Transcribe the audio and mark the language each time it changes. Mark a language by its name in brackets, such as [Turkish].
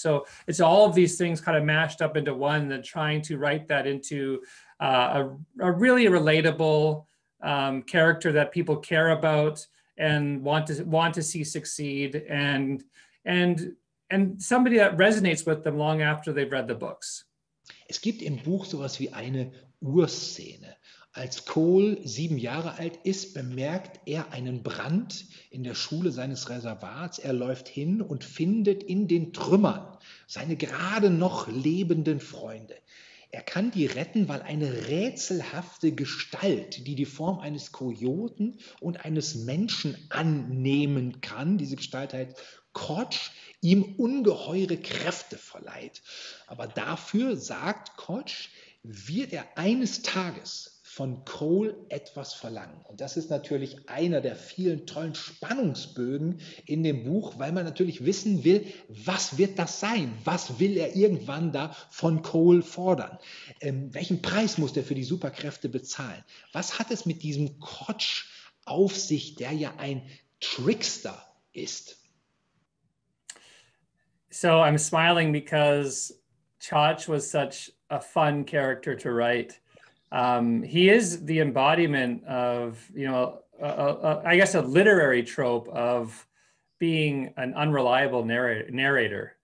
[English] So it's all of these things kind of mashed up into one, and trying to write that into a really relatable character that people care about and want to see succeed, and somebody that resonates with them long after they've read the books. [German] Es gibt im Buch sowas wie eine Urszene. Als Cole 7 Jahre alt ist, bemerkt er einen Brand in der Schule seines Reservats. Er läuft hin und findet in den Trümmern seine gerade noch lebenden Freunde. Er kann die retten, weil eine rätselhafte Gestalt, die die Form eines Kojoten und eines Menschen annehmen kann, diese Gestalt heißt Kotsch, ihm ungeheure Kräfte verleiht. Aber dafür, sagt Kotsch, wird er eines Tages von Cole etwas verlangen. Und das ist natürlich einer der vielen tollen Spannungsbögen in dem Buch, weil man natürlich wissen will, was wird das sein? Was will er irgendwann da von Cole fordern? Welchen Preis muss er für die Superkräfte bezahlen? Was hat es mit diesem Kotsch auf sich, der ja ein Trickster ist? [English] So I'm smiling because Chach was such a fun character to write. He is the embodiment of, I guess, a literary trope of being an unreliable narrator.